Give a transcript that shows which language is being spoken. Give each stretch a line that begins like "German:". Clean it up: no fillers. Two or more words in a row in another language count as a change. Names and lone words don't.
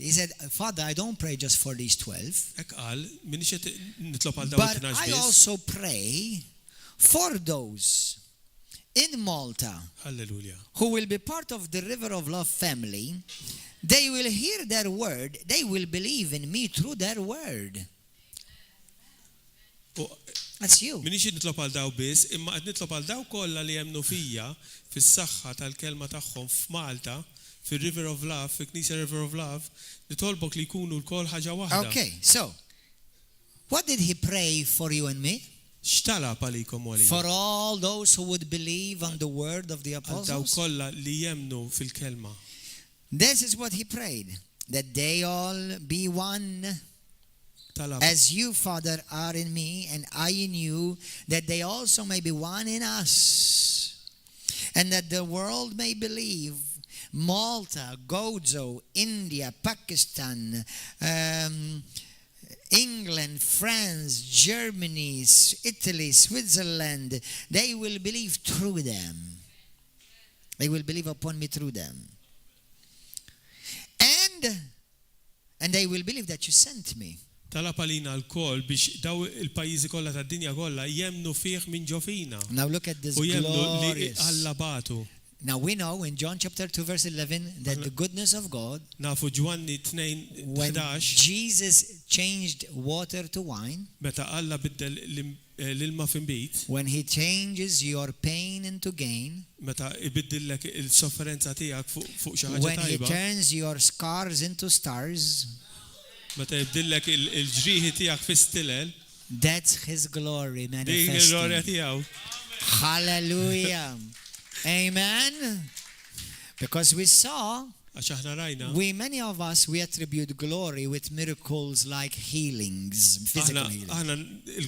English: He said, Father, I don't pray just for these 12. But I also pray for those in Malta who will be part of the River of Love family. They will hear their word. They will believe in me through their word. That's you.
Maltese: Minix nitlob għal daw biss, imma qed nitlob għal daw kollha li jemmnu fija fis-saħħa tal-kelma tagħhom f'Malta, fir-River of Love, fil-Knisja River of Love, nitolbok li jkunu l-koll ħaġa waħda.
English: Okay, so what did he pray for you and me?
Maltese: X'talab għalikom u għalija?
English: For all those who would believe on the word of the apostles.
Maltese: Daw kollha li jemmnu fil-kelma.
English: This is what he prayed, that they all be one. As you, Father, are in me and I in you, that they also may be one in us, and that the world may believe. Malta, Gozo, India, Pakistan, England, France, Germany, Italy, Switzerland, they will believe through them. They will believe upon me through them. And they will believe that you sent me.
Maltese: Talab għalina l-koll biex daw il-pajjiżi kollha tad-dinja kollha jemmnu fih minn ġo fina.
English: Now look at this glorious. Now we know in John chapter 2 verse 11 that the goodness of God,
Maltese: nafu Ġwanni 2:11,
English: when Jesus changed water to wine,
Maltese: meta Alla biddel l-ilma f'inbit,
English: when he changes your pain into gain,
Maltese: meta ibiddillek il-sofferenza tiegħek fuq xi ħaġa tajba,
English: when he turns your scars into stars,
Maltese: meta jibdillek il-ġrieħi tiegħek fi-stilel,
English: that's his glory manifesting. Hallelujah. Amen. Because we saw, many of us, we attribute glory with miracles like healings, physical healing.